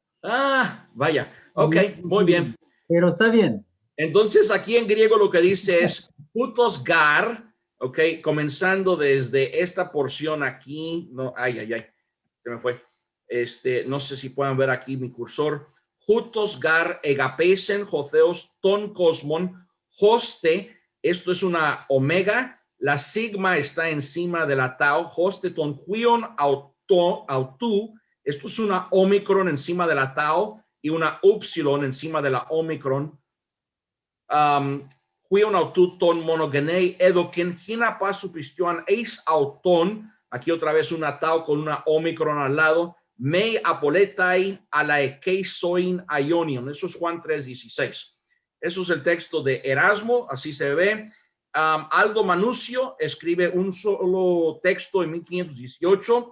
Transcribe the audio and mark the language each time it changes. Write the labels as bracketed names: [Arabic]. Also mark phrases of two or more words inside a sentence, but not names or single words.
[Spanish] Vaya. Ok, muy bien. Pero está bien. Entonces, aquí en griego lo que dice es [Greek] Οὕτως γὰρ, [Spanish] ok, comenzando desde esta porción aquí. No, se me fue. No sé si pueden ver aquí mi cursor. [Greek] Οὕτως γὰρ ἠγάπησεν ὁ θεὸς τὸν κόσμον, ὥστε. [Spanish] Esto es una omega. La sigma está encima de la tau. [Greek] Ὥστε τὸν υἱὸν αὐτοῦ. [Spanish] Esto es una omicron encima de la tau y una upsilon encima de la omicron. [Greek] Υἱὸν αὐτοῦ τὸν μονογενῆ ἔδωκεν ἵνα πᾶς ὁ πιστεύων εἰς αὐτὸν. [Spanish] Aquí otra vez una tau con una omicron al lado. [Greek] Μὴ ἀπόληται ἀλλ᾽ ἔχῃ ζωὴν αἰώνιον. [Spanish] Eso es Juan 3:16. Eso es el texto de Erasmo, así se ve. Aldo Manusio escribe un solo texto en 1518.